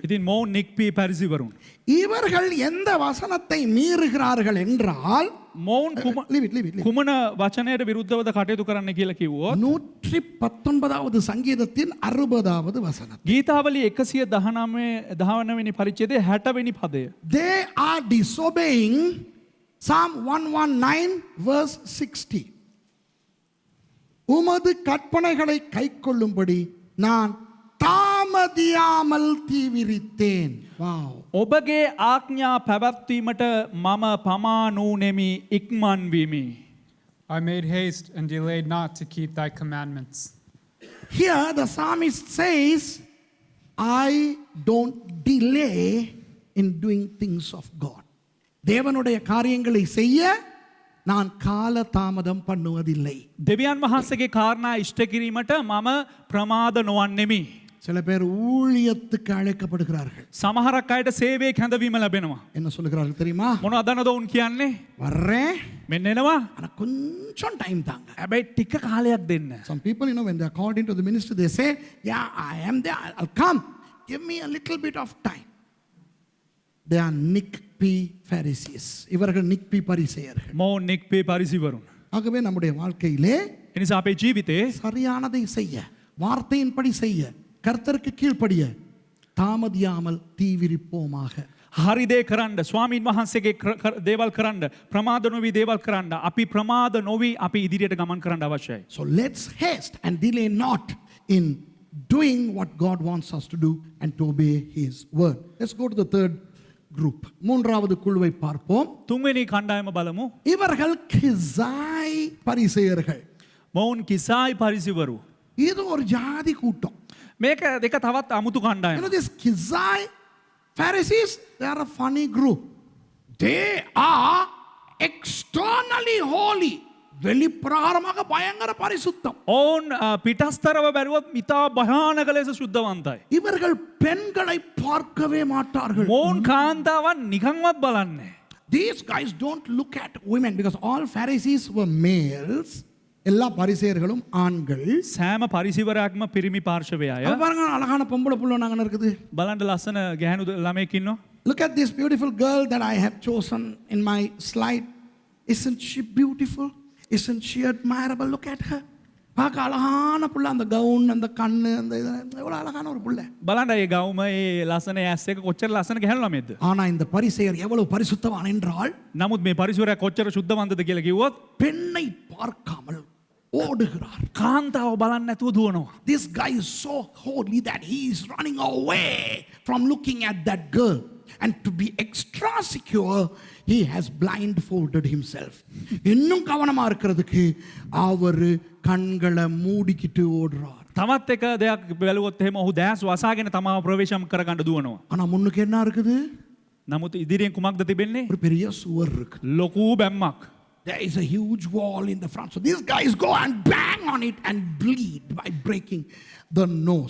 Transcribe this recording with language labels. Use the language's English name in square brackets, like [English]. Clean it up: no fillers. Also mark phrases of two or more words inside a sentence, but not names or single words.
[Sinhala] ඉතින් මොවුන් නික්පී පරිසිවරුන්. [Tamil] இவர்கள் எந்த வசனத்தை மீறுகிறார்கள் என்றால் [Sinhala] මොවුන් [English] leave it. [Sinhala] කුමන වචනයට විරුද්ධවද කටයුතු කරන්න කියලා කිව්වොත් [Tamil] 119வது சங்கீதத்தின் 60வது வசனம். [Sinhala] ගීතාවලි 119 වෙනි පරිච්ඡේදයේ 60 වෙනි පදය. [English] They are disobeying Psalm 119 verse 60. [Tamil] உமது கற்பனைகளை கைக்கொள்ளும்படி நான் தாமதியாமல் தீவிரித்தேன். [English] Wow. [Sinhala] ඔබගේ ආඥා පැවැත්වීමට මම පමා නූනෙමි ඉක්මන් වෙමි. [English] I made haste and delayed not to keep thy commandments. Here the psalmist says, I don't delay in doing things of God. [Tamil] தேவனுடைய காரியங்களை செய்ய நான் கால தாமதம் பண்ணுவதில்லை. [Sinhala] දෙවියන් වහන්සේගේ කාරණා ඉෂ්ට කිරීමට මම ප්‍රමාද නොවන්නෙමි. [Tamil] சில பேர் ஊழியத்துக்கு அழைக்கப்படுகிறார்கள். [Sinhala] සමහරක් අයට සේවයේ කැඳවීම ලැබෙනවා. [Tamil] என்ன சொல்லுகிறார்கள் தெரியுமா? [Sinhala] මොනවද ඔවුන් කියන්නේ? [Tamil] வர்றேன் [Sinhala] මෙන්න එනවා. [Tamil] ஆனா கொஞ்சம் டைம் தாங்க. [Sinhala] හැබැයි ටික කාලයක් දෙන්න. [English] Some people, when they are called into the ministry, they say, yeah, I am there, I'll come. Give me a little bit of time. They are Nick P. Pharisees. [Tamil] இவர்கள் Nick P. பரிசேயர்கள். [Sinhala] මොවුන් නික්පී පරිසිවරුන්. [Tamil] ஆகவே நம்முடைய வாழ்க்கையிலே [Sinhala] එනිසා අපේ ජීවිතේ [Tamil] சரியானதை செய்ய வார்த்தையின்படி செய்ய கர்த்தருக்கு கீழ்ப்படிய தாமதியாமல் தீவிரிப்போமாக. [Sinhala] හරි දේ කරන්න ස්වාමීන් වහන්සේගේ දේවල් කරන්න ප්‍රමාද නොවි දේවල් කරන්න අපි ප්‍රමාද නොවි අපි ඉදිරියට ගමන් කරන්න අවශ්‍යයි. [English] So let's haste and delay not in doing what God wants us to do and to obey his word. Let's go to the third group. [Tamil] மூன்றாவது குழுவை பார்ப்போம். [Sinhala] තුන්වෙනි කණ්ඩායම බලමු. [Tamil] இவர்கள் கிசாய் பரிசேயர்கள். [Sinhala] මොවුන් කිසායි පරිසිවරු. [Tamil] இது ஒரு ஜாதி கூட்டம். [Sinhala] මේක දෙක තවත් අමුතු කණ්ඩායම. [English] This Kizai Pharisees, they are a funny group. They are externally holy. [Tamil] வெளிப்பிரகாரமாக பயங்கர பரிசுத்தம். [Sinhala] ඔවුන් පිටස්තරව බැලුවොත් ඉතා භයානක ලෙස සුද්ධවන්තයි. [Tamil] இவர்கள் பெண்களை பார்க்கவே மாட்டார்கள். [Sinhala] මොවුන් කාන්තාවන් නිකන්වත් බලන්නේ. [English] These guys don't look at women because all Pharisees were males. [Tamil] எல்லா பரிசேயர்களும் ஆண்கள். [Sinhala] සෑම පරිසිවරයක්ම පිරිමි පාර්ශවයය. [Tamil] அப்ப பாருங்க அழகான பொம்பளை புள்ள நாங்க இருக்குது. [Sinhala] බලන්න ලස්සන ගැහැණු ළමයෙක් ඉන්නවා. [English] Look at this beautiful girl that I have chosen in my slide. Isn't she beautiful? Isn't she admirable? Look at her. [Tamil] பார்க்க அழகான புள்ள அந்த கவுன் அந்த கண்ணு அந்த எவ்வளவு அழகான ஒரு புள்ள. [Sinhala] බලන්න ඒ ගවුම ඒ ලස්සන ඇස් එක කොච්චර ලස්සන ගැහැණු ළමයෙක්ද. [Tamil] ஆனா இந்த பரிசேயர் எவ்வளவு பரிசுத்தவான் என்றால் [Sinhala] නමුත් මේ පරිසරය කොච්චර සුද්ධවන්තද කියලා කිව්වොත් [Tamil] பெண்ணை பார்க்காமல் ஓடுகிறார். [Sinhala] කාන්තාව බලන්න නැතුව දුවනවා. [English] This guy is so holy that he is running away from looking at that girl. And to be extra secure, he has blindfolded himself. [Tamil] இன்னும் கவனமா இருக்கிறதுக்கு அவர் கண்களை மூடிக்கிட்டு ஓடுறார். [Sinhala] තමත් එක දෙයක් බැලුවොත් එහෙම ඔහු දැස් වසාගෙන තමාව ප්‍රවේශම් කරගන්න දුවනවා. [Tamil] ஆனா முன்னுக்கு என்ன இருக்குது? [Sinhala] නමුත් ඉදිරියෙන් කුමක්ද තිබෙන්නේ? [Tamil] ஒரு பெரிய சுவர் இருக்கு. [Sinhala] ලොකු බැම්මක්. [English] There is a huge wall in the front. So these guys go and bang on it and bleed by breaking the nose.